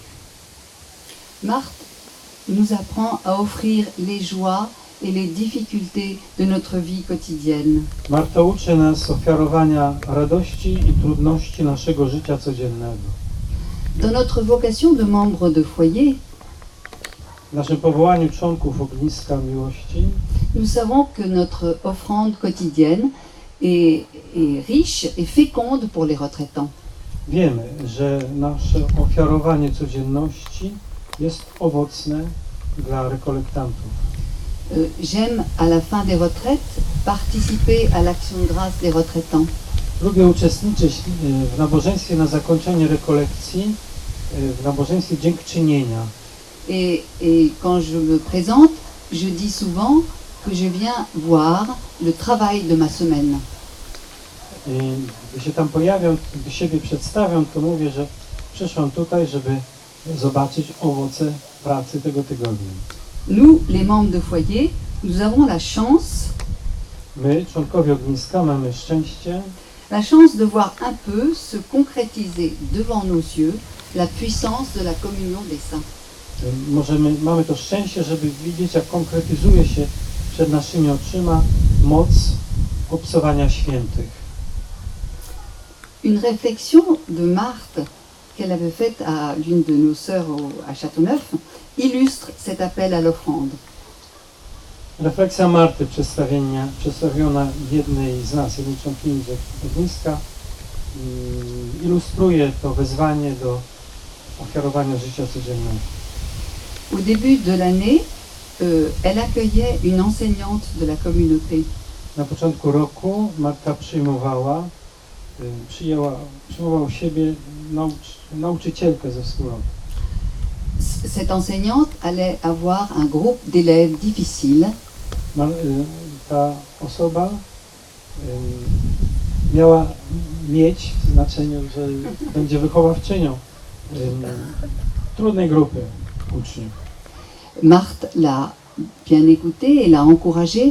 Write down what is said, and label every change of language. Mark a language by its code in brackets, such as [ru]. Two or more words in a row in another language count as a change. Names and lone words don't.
[fr] Marthe nous apprend à offrir les joies et les difficultés de notre vie quotidienne. [pl] Marta uczy nas ofiarowania radości i trudności naszego życia codziennego. [fr] Dans notre vocation de membre de foyer, [pl] W naszym powołaniu członków ogniska miłości [fr] nous savons que notre offrande quotidienne est riche et féconde pour les retraitants. [pl] wiemy, że nasze ofiarowanie codzienności jest owocne dla rekolektantów. [fr] J'aime à la fin des retraites participer à l'action de grâce des retraitants. [pl] Lubię uczestniczyć w nabożeństwie na zakończenie rekolekcji, w nabożeństwie dziękczynienia. [fr] Et quand je me présente, je dis souvent que je viens voir le travail de ma semaine. [pl] I gdy się tam pojawiam, gdy siebie przedstawiam, to mówię, że przyszłam tutaj, żeby zobaczyć owoce pracy tego tygodnia. [fr] Nous, les membres de foyer, nous avons la chance [pl] My, członkowie ogniska, mamy szczęście, [fr] de voir un peu se concrétiser devant nos yeux la puissance de la communion des saints. [pl] mamy to szczęście, żeby widzieć, jak konkretyzuje się przed naszymi oczyma moc obcowania świętych. [fr] Une réflexion de Marthe qu'elle avait faite à l'une de nos sœurs à Châteauneuf illustre cet appel à l'offrande. [pl] Refleksja Marty przedstawiona jednej z nas, jednej członkini ogniska, ilustruje to wezwanie do ofiarowania życia codziennego. [fr] Au début de l'année, elle accueillait une enseignante de la communauté. [pl] Na początku roku Marta przyjmowała u siebie nauczycielkę ze wspólnoty. [fr] Cette enseignante allait avoir un groupe d'élèves difficiles [pl] Ta osoba miała mieć, w znaczeniu, że będzie wychowawczynią trudnej grupy uczniów. [fr] Marthe l'a bien écoutée et l'a encouragée.